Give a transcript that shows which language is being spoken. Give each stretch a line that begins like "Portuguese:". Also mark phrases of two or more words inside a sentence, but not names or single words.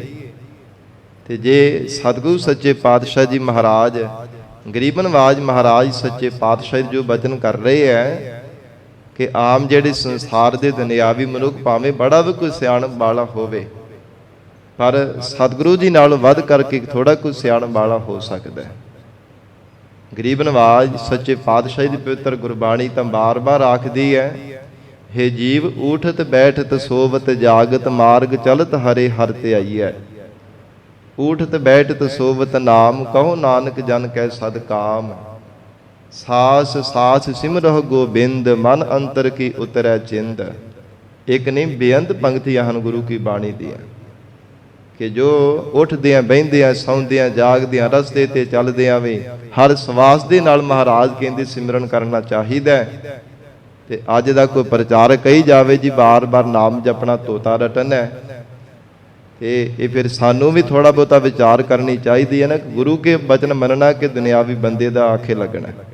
Punjabi: ਤੇ ਜੇ ਸਤਿਗੁਰੂ ਸੱਚੇ ਪਾਤਸ਼ਾਹ ਜੀ ਮਹਾਰਾਜ, ਗਰੀਬ ਨਵਾਜ ਮਹਾਰਾਜ ਸੱਚੇ ਪਾਤਸ਼ਾਹ ਜੋ ਬਚਨ ਕਰ ਰਹੇ ਹੈ ਕਿ ਆਮ ਜਿਹੜੇ ਸੰਸਾਰ ਦੇ ਦੁਨਿਆਵੀ ਮਨੁੱਖ ਭਾਵੇਂ ਬੜਾ ਵੀ ਕੋਈ ਸਿਆਣਪ ਵਾਲਾ ਹੋਵੇ, ਪਰ ਸਤਿਗੁਰੂ ਜੀ ਨਾਲੋਂ ਵੱਧ ਕਰਕੇ ਥੋੜਾ ਕੋਈ ਸਿਆਣਪ ਵਾਲਾ ਹੋ ਸਕਦਾ ਹੈ। ਗਰੀਬ ਨਵਾਜ ਸੱਚੇ ਪਾਤਸ਼ਾਹ ਦੀ ਪਵਿੱਤਰ ਗੁਰਬਾਣੀ ਤਾਂ ਬਾਰ-ਬਾਰ ਆਖਦੀ ਹੈ ਹੇ ਜੀਵ ਊਠਤ ਬੈਠਤ ਸੋਵਤ ਜਾਗਤ ਮਾਰਗ ਚਲਤ ਹਰੇ ਹਰ ਧਿਆਈਐ। ਊਠਤ ਬੈਠਤ ਸੋਵਤ ਨਾਮ ਕਹੋ ਨਾਨਕ ਜਨ ਕੈ ਸਦ ਕਾਮ। ਸਾਸ ਸਾਸ ਸਿਮਰਹ ਗੋਬਿੰਦ ਮਨ ਅੰਤਰ ਕੀ ਉਤਰੈ ਚਿੰਦ। ਇੱਕ ਨਹੀਂ ਬੇਅੰਤ ਪੰਕਤੀਆਂ ਹਨ ਗੁਰੂ ਕੀ ਬਾਣੀ ਦੀਆਂ ਕਿ ਜੋ ਉੱਠਦਿਆਂ ਬਹਿੰਦਿਆਂ ਸੌਂਦਿਆਂ ਜਾਗਦਿਆਂ ਰਸਤੇ ਤੇ ਚੱਲਦਿਆਂ ਵੀ ਹਰ ਸਵਾਸ ਦੇ ਨਾਲ ਮਹਾਰਾਜ ਕਹਿੰਦੇ ਸਿਮਰਨ ਕਰਨਾ ਚਾਹੀਦਾ ਹੈ। ਤੇ ਅੱਜ ਦਾ ਕੋਈ ਪ੍ਰਚਾਰਕ ਕਹੀ ਜਾਵੇ ਜੀ ਬਾਰ-ਬਾਰ ਨਾਮ ਜਪਣਾ ਤੋਤਾ ਰਟਨ ਹੈ, ਤੇ ਇਹ ਫਿਰ ਸਾਨੂੰ ਵੀ ਥੋੜਾ ਬਹੁਤਾ ਵਿਚਾਰ ਕਰਨੀ ਚਾਹੀਦੀ ਹੈ ਨਾ ਕਿ ਗੁਰੂ ਕੇ ਬਚਨ ਮੰਨਣਾ ਕਿ ਦੁਨਿਆਵੀ ਬੰਦੇ ਦਾ ਆਖੇ ਲੱਗਣਾ।